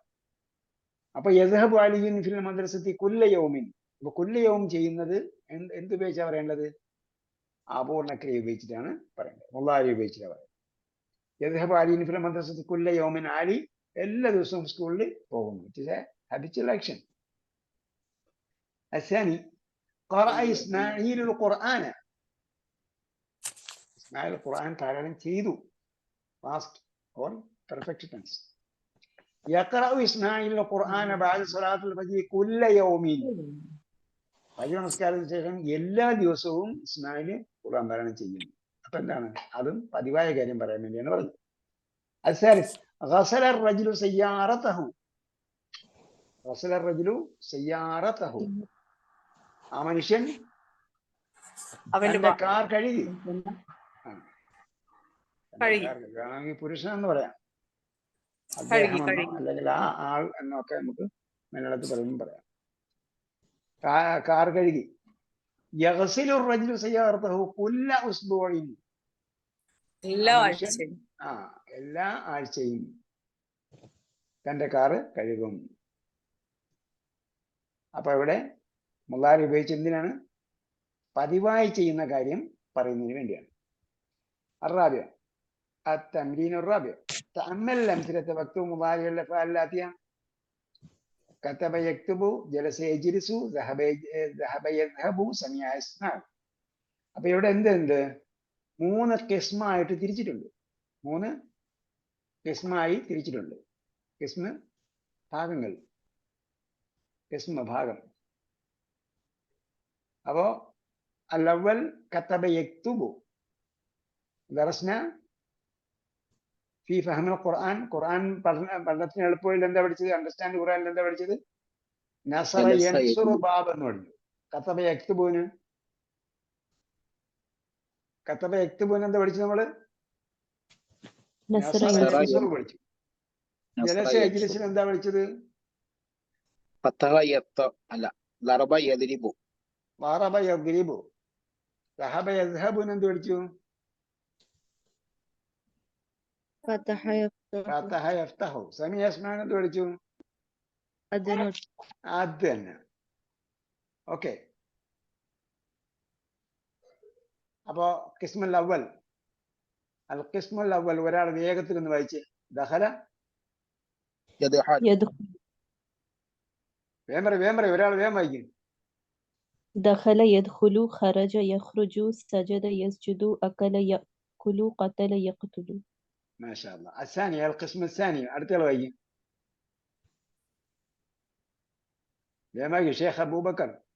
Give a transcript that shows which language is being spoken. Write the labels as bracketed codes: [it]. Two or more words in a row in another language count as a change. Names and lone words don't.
[ar] അപ്പൊ يذهب علي في المدرسة كل يوم. [ml] അപ്പൊ [ar] كل يوم [ml] ചെയ്യുന്നത് എന്തുപയോഗിച്ചാ പറയേണ്ടത്? അപൂർണക്രിയ ഉപയോഗിച്ചിട്ടാണ് പറയേണ്ടത്, മുളാരി ഉപയോഗിച്ചിട്ടാണ് പറയുന്നത്. [ar] يذهب علي في المدرسة كل يوم. [ml] അലി എല്ലാ ദിവസവും സ്കൂളിൽ പോകുന്നു. [en] habitual action. [ar] الثاني قرأ إسماعيل القرآن. [ml] ഇസ്മായിൽ ഖുർആൻ പാരായണം ചെയ്തു. [en] past or perfect tense. [ar] يقرأ إسماعيل القرآن بعد صلاة الفجر كل يوم. [ml] ഫജ്ർ നമസ്കാരത്തിന് ശേഷം എല്ലാ ദിവസവും ഇസ്മായിൽ ഖുർആൻ പാരായണം ചെയ്യുന്നു. അപ്പൊ എന്താണ്? അതും പതിവായ കാര്യം പറയാൻ വേണ്ടിയാണ് പറഞ്ഞത്. [ar] الثالث غسل الرجل سيارته. غسل الرجل سيارته. [ml] ആ മനുഷ്യൻ അവന്റെ കാർ കഴുകി. കഴുകി. പുരുഷൻ എന്ന് പറയാം, അദ്ദേഹം അല്ലെങ്കിൽ ആ ആൾ എന്നൊക്കെ നമുക്ക് മലയാളത്തിൽ പറയുമ്പോൾ പറയാം. കാർ കഴുകി. [ar] يغسل الرجل سيارته كل أسبوع. [ml] എല്ലാ ആഴ്ചയും. എല്ലാ ആഴ്ചയും തന്റെ കാറ് കഴുകും. അപ്പൊ ഇവിടെ മുളാരി ഉപയോഗിച്ച് എന്തിനാണ്? പതിവായി ചെയ്യുന്ന കാര്യം പറയുന്നതിന് വേണ്ടിയാണ്. [ar] الرابع التمرين الرابع تأمل الأمثلة واكتب مضارع الأفعال الآتية. كتب يكتب، جلس يجلس، ذهب يذهب، سمع يسمع. [ml] അപ്പൊ ഇവിടെ എന്തുണ്ട്? 3 കിസ്മായിട്ട് തിരിച്ചിട്ടുണ്ട്. 3 കിസ്മായി തിരിച്ചിട്ടുണ്ട്. കിസ്മ് ഭാഗങ്ങൾ, കിസ്മ ഭാഗം. [ar] അപ്പോ الأول كتب يكتب. درسنا في فهم القرآن. [ml] ഖുർആൻ പഠനത്തിന് എളുപ്പത്തിൽ എന്താ പഠിച്ചത്? അണ്ടർസ്റ്റാൻഡ് ഖുർആനിൽ എന്താ പഠിച്ചത്? [ar] نصر ينصر [ml] ബാബ് എന്ന് പഠിച്ചു. [ar] كتب يكتب [ml] എന്താ പഠിച്ചത് നമ്മള്? [ar] نصر ينصر [ml] പഠിച്ചു. [ar] جلس يجلس [ml] എന്താ പഠിച്ചത്? [ar] ضرب يضرب. ضرب يضرب. ذهب يذهب [ml] എന്ത് പഠിച്ചു? [ar] فتح يفتح. فتح يفتح. سمع يسمع [ml] എന്ത് പഠിച്ചു? അത് തന്നെ. ഓക്കെ. അപ്പോ [ar] القسم الأول، القسم الأول [ml] ഒരാൾ വേഗത്തിൽ ഒന്ന് വായിച്ച്. ദഖല വേഗം പറയും. ഒരാൾ വേഗം വായിക്കും. [ar] دخل يدخل، خرج يخرج، سجد يسجد، أكل يأكل، قتل يقتل. ما شاء الله. الثاني القسم الثاني [ml] അടുത്ത ആൾ വായിക്കും. വേഗം വായിക്കും. ഷേഖ് അബൂബക്കർ.